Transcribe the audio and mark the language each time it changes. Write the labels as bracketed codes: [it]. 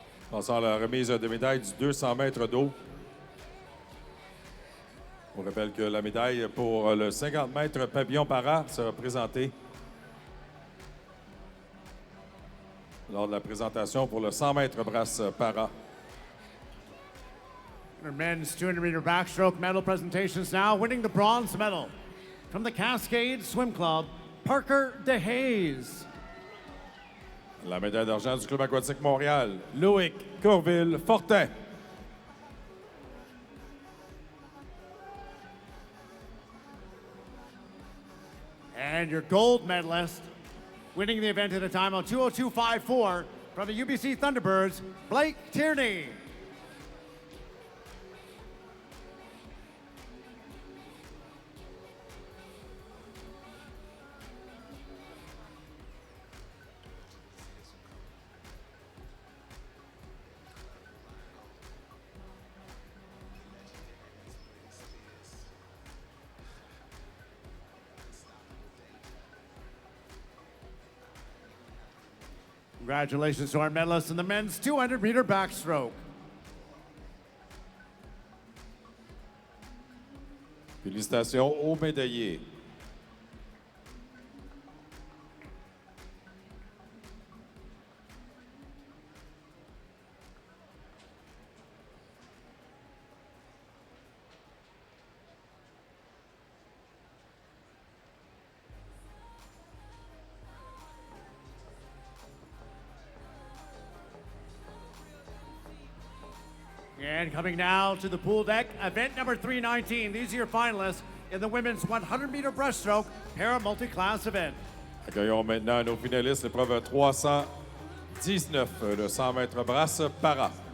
[fr] Passant à la remise de médaille du 200 mètres d'eau. On rappelle que la médaille pour le 50 mètres pavillon para sera présentée lors de la présentation pour le 100 mètres brasse para. [en] Our men's 200-meter backstroke medal presentations now. Winning the bronze medal from the Cascade Swim Club, Parker DeHaze. [fr] La médaille d'argent du Club aquatique Montréal, Loïc Courville-Fortin. [en] And your gold medalist, winning the event at a time on 2:02.54 from the UBC Thunderbirds, Blake Tierney. Congratulations to our medalists in the men's 200-meter backstroke. [fr] Félicitations aux médaillés. [en] And coming now to the pool deck, event number 319. These are your finalists in the women's 100-meter breaststroke para multi-class event. [fr] Accueillons maintenant nos finalistes, l'épreuve 319, le 100 mètres brasse para.